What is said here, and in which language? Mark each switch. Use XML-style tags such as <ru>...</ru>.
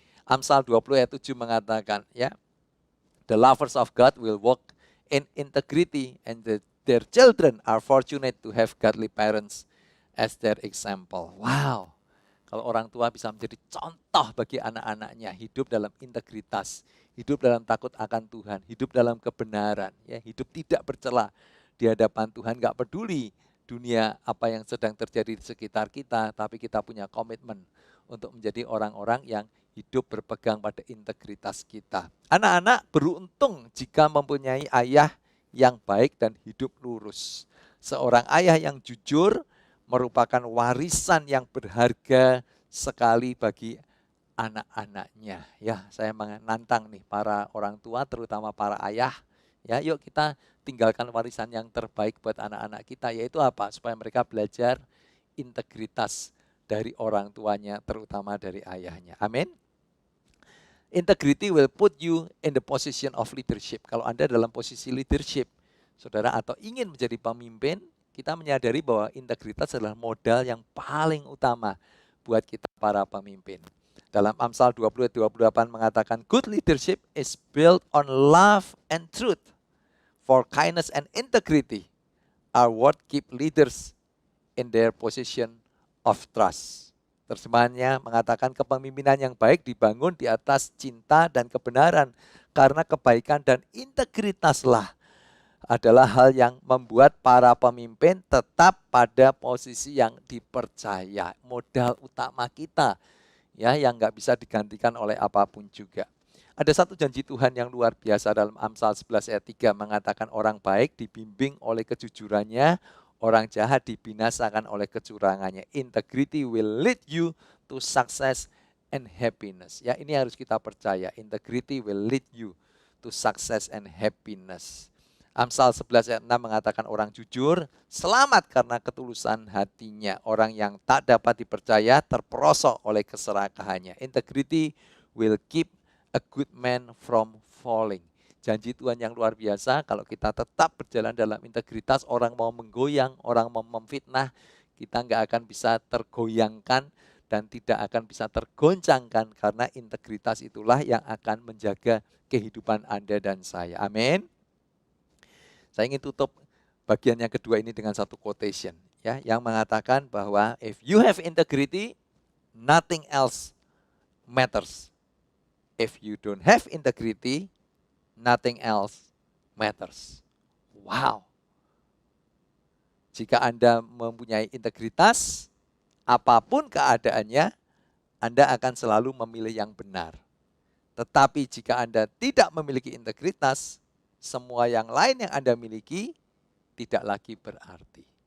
<en>Amsal 20</en> <id>ayat 7 mengatakan, ya,</id> <en>the lovers of God will walk in integrity, and their children are fortunate to have godly parents as their example. Wow.</en> <id>Kalau orang tua bisa menjadi contoh bagi anak-anaknya, hidup dalam integritas, hidup dalam takut akan Tuhan, hidup dalam kebenaran, ya, hidup tidak bercela di hadapan Tuhan, gak peduli dunia apa yang sedang terjadi di sekitar kita, tapi kita punya komitmen untuk menjadi orang-orang yang hidup berpegang pada integritas kita. Anak-anak beruntung jika mempunyai ayah yang baik dan hidup lurus. Seorang ayah yang jujur merupakan warisan yang berharga sekali bagi anak-anaknya. Ya, saya menantang nih para orang tua, terutama para ayah. Ya, yuk kita tinggalkan warisan yang terbaik buat anak-anak kita, yaitu apa? Supaya mereka belajar integritas dari orang tuanya, terutama dari ayahnya. Amin.</id> <en>Integrity will put you in the position of leadership.</en> <id>Kalau Anda dalam posisi leadership, saudara, atau ingin menjadi pemimpin, kita menyadari bahwa integritas adalah modal yang paling utama buat kita para pemimpin. Dalam Amsal 20:28 mengatakan,</id> <en>good leadership is built on love and truth. For kindness and integrity are what keep leaders in their position of trust.</en> <id>Terjemahannya mengatakan kepemimpinan yang baik dibangun di atas cinta dan kebenaran, karena kebaikan dan integritaslah adalah hal yang membuat para pemimpin tetap pada posisi yang dipercaya. Modal utama kita, ya, yang nggak bisa digantikan oleh apapun juga. Ada satu janji Tuhan yang luar biasa dalam Amsal 11 ayat 3 mengatakan, orang baik dibimbing oleh kejujurannya, orang jahat dibinasakan oleh kecurangannya.</id> <en>Integrity will lead you to success and happiness.</en> <id>Ya, ini harus kita percaya.</id> <en>Integrity will lead you to success and happiness.</en> <id>Amsal 11 ayat 6 mengatakan orang jujur selamat karena ketulusan hatinya. Orang yang tak dapat dipercaya terperosok oleh keserakahannya.</id> <en>Integrity will keep a good man from falling.</en> <id>Janji Tuhan yang luar biasa, kalau kita tetap berjalan dalam integritas, orang mau menggoyang, orang mau memfitnah, kita nggak akan bisa tergoyangkan dan tidak akan bisa tergoncangkan, karena integritas itulah yang akan menjaga kehidupan Anda dan saya. Amin. Saya ingin tutup bagian yang kedua ini dengan satu quotation, ya, yang mengatakan bahwa</id> <en>if you have integrity, nothing else matters. If you don't have integrity, nothing else matters. Wow.</en> <id>Jika Anda mempunyai integritas, apapun keadaannya, Anda akan selalu memilih yang benar. Tetapi jika Anda tidak memiliki integritas, semua yang lain yang Anda miliki tidak lagi berarti.</id>